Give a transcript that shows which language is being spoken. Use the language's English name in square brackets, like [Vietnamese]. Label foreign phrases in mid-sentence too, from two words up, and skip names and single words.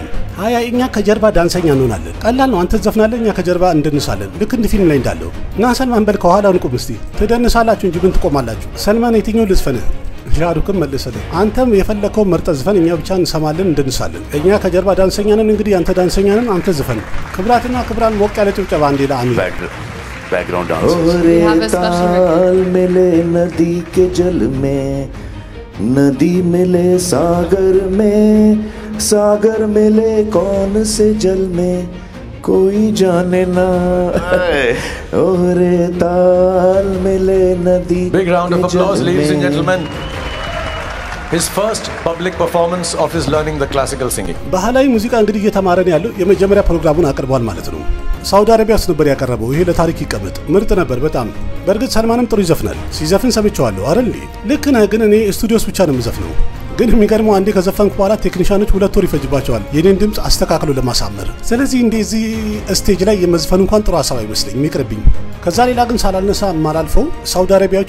[Amharic] አያ እኛ ከጀርባ ዳንሰኛ እንሆናለን። ቀላል ነው። አንተ ትዘፍናለህ፣ እኛ ከጀርባ እንደንሳለን። ልክ እንደ ፊልም ላይ እንዳለው እና ሰልማን በል ከኋላ እንቁም እስቲ። ትደንሳላችሁ እንጂ ምን ትቆማላችሁ? ሰልማን የትኛው ልዝፈንህ? ሻሩክም መለሰልህ። አንተም የፈለከውን መርጠህ ዝፈን፣ እኛ ብቻ እንሰማለን እንደንሳለን። እኛ ከጀርባ ዳንሰኛ ነን። እንግዲህ አንተ ዳንሰኛ ነን፣ አንተ ዝፈን። ክብራትና ክብራን ሞቅ ያለ ጭብጨባ አንዴ ለአሚር። [English] background dance [Hindi] मिले नदी के जल में, नदी मिले सागर मिले कौन से जल में, कोई जाने ना ओरे ताल मिले नदी। [English] Big round of applause, ladies and gentlemen. His first public performance of his learning the classical singing. [Amharic] ባህላዊ ሙዚቃ እንግዲህ እየተማረን ያለው የመጀመሪያ ፕሮግራሙን አቅርቧል ማለት ነው። ሳውዲ አረቢያ ውስጥ ነበር ያቀረበው። ይሄ ለታሪክ ይቀመጥ። ምርጥ ነበር በጣም። በእርግጥ ሰልማንም ጥሩ ይዘፍናል። ሲዘፍን ሰምቼዋለሁ አይደል? ልክ ነህ፣ ግን እኔ ስቱዲዮስ ብቻ ነው የምዘፍነው። ግን የሚገርመው አንዴ ከዘፈንኩ በኋላ ቴክኒሻኖች 2 ወር ይፈጅባቸዋል የኔን ድምጽ አስተካክሎ ለማሳመር። ስለዚህ እንደዚህ ስቴጅ ላይ የመዝፈን እንኳን ጥሩ ሐሳብ አይመስለኝም፣ ይቅርብኝ። ከዛ ሌላ ግን ሳላነሳ ማላልፈው ሳውዲ አረቢያዎች